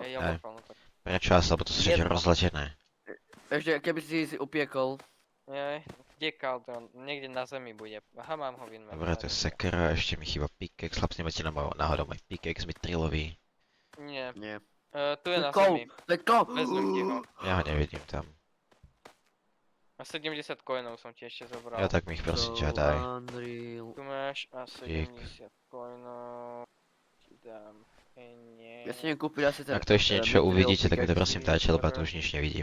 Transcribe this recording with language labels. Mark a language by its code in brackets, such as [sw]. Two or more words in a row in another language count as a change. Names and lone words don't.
[sk] Ja jablko, no tak. Prečo asi, lebo to sú všetko Jedno. rozletené. Ešte, keby si upiekol. Jej, kde kaldron? Niekde na zemi bude. Aha, mám ho v Dobre, to je sekera, ešte mi chýba pickaxe. Chlapci, nemáte náhodou môj pickaxe mi trilový. Nie. Nie. Tu je na [en] Let's go! [sk] zemi. [en] Let's go! [sk] Vezmem ti ho. Ja ho nevidím tam. A 70 coinov som ti ešte zobral. Ja tak mi ich prosím ťa [en] So [sk] daj. [en] unreal. [sk] Tu máš a 70 coinov. Ti dám. Nie. Ja si idem kúpiť asi ten... Ak to ešte niečo Mithril uvidíte, tak mi to pickaxe. prosím dajte, lebo ja tu už nič nevidím.